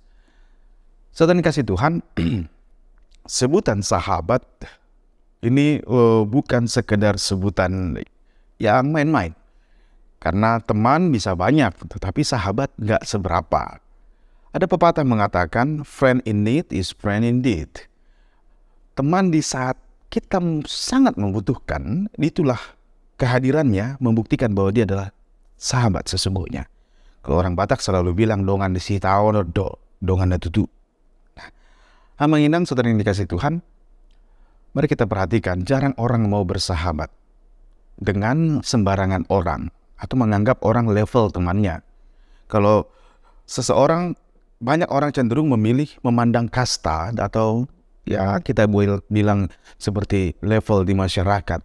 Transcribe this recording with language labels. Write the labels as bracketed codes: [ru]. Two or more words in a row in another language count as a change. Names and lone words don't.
[id] Saudara kasih Tuhan, sebutan sahabat ini bukan sekedar sebutan yang main-main. Karena teman bisa banyak, tetapi sahabat nggak seberapa. Ada pepatah mengatakan, [en] friend in need is friend indeed. [id] Teman di saat kita sangat membutuhkan, itulah kehadirannya membuktikan bahwa dia adalah sahabat sesungguhnya. Kalau orang Batak selalu bilang, [bbc] dongan di si tao do, dongan da tutu. [id] Menginang saudara yang dikasih Tuhan, mari kita perhatikan, jarang orang mau bersahabat dengan sembarangan orang atau menganggap orang level temannya. Kalau seseorang, banyak orang cenderung memilih memandang kasta atau ya kita boleh bilang seperti level di masyarakat.